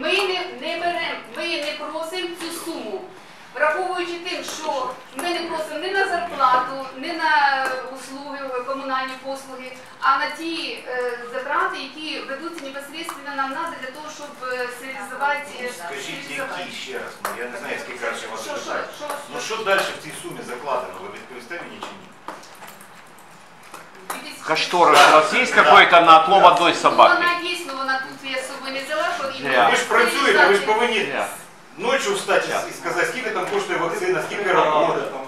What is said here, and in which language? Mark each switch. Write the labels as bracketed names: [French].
[Ukrainian] Ми не беремо, ми не просимо цю суму, враховуючи тим, що ми не просимо ні на зарплату, ні на услуги, комунальні послуги, а на ті затрати, які ведуться [Russian] непосредственно нам надо [Ukrainian] для того, щоб стерилізувати. Скажіть, які ще раз, я не знаю, скільки краще вас питати. Ну що далі в цій сумі закладено, ви відповісте мені чи ні? Кошторис у вас [Russian] есть какой-то на отлов одной собаки? [Ukrainian] Вона є, але вона тут я з собою не взяла, що [Russian] Зря. [Ukrainian] Ви ж працюєте, ви ж повинні [Russian] Зря. [Ukrainian] ночі встати і сказати, скільки там коштує вакцина, скільки роботи.